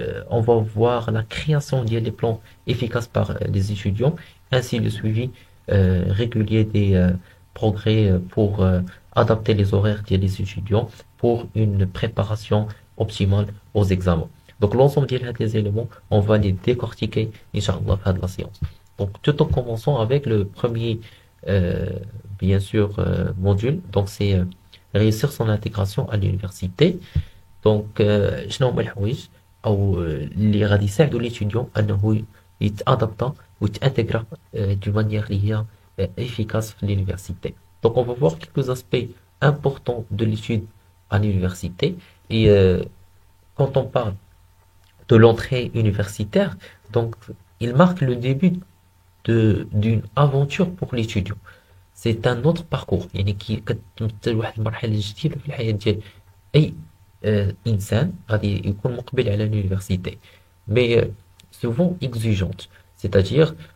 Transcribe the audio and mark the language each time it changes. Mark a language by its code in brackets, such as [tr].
[fr] On va voir la création des plans efficaces par les étudiants, ainsi le suivi régulier des progrès pour adapter les horaires des étudiants pour une préparation optimale aux examens. Donc l'ensemble des éléments, on va les décortiquer, Inch'Allah, à la séance. Donc tout en commençant avec le premier, bien sûr, module. Donc c'est réussir son intégration à l'université. [ar] Donc شنو هما الحوايج او اللي غادي يساعدوا l'étudiant انه يتادابتا ويتانتيغرا [fr] d'une manière [ar] اللي هي efficace في l'université. [fr] Donc on va voir quelques aspects importants de l'étude à l'université et quand on parle de l'entrée universitaire, donc il marque le début d'une aventure pour l'étudiant. C'est un autre parcours [ar] يعني كتمثل واحد المرحله جديده في الحياه ديال اي انسان غادي يكون مقبل على l'université, [fr] mais souvent exigeante, c'est-à-dire